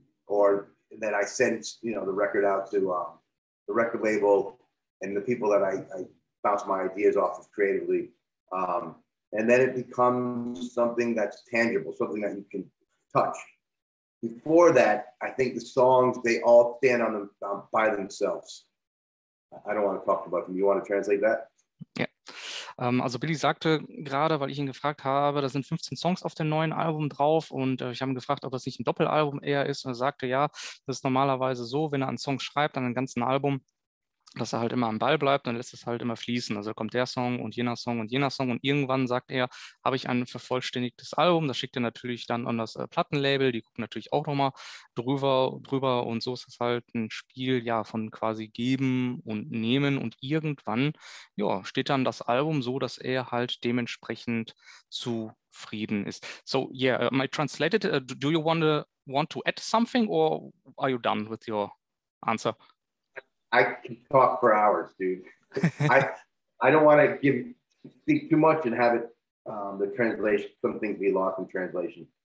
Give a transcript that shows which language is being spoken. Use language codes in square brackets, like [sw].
[en] Or then I send, the record out to the record label and the people that I bounce my ideas off of creatively. And then it becomes something that's tangible, something that you can touch. Before that, I think the songs, they all stand on them by themselves. I don't want to talk about them. You want to translate that? [de] Ja, also Billy sagte gerade, weil ich ihn gefragt habe, da sind 15 Songs auf dem neuen Album drauf und ich habe ihn gefragt, ob das nicht ein Doppelalbum eher ist, und er sagte, ja, das ist normalerweise so, wenn er einen Song schreibt, an einem ganzen Album, dass er halt immer am Ball bleibt, dann lässt es halt immer fließen. Also kommt der Song und jener Song und jener Song und irgendwann sagt er, habe ich ein vervollständigtes Album. Das schickt er natürlich dann an das Plattenlabel, die gucken natürlich auch nochmal drüber und so ist es halt ein Spiel von quasi geben und nehmen und irgendwann steht dann das Album so, dass er halt dementsprechend zufrieden ist. [en] So I translated, do you want to add something or are you done with your answer? I can talk for hours, dude. I don't want to speak too much and have it the translation, some things be lost in translation.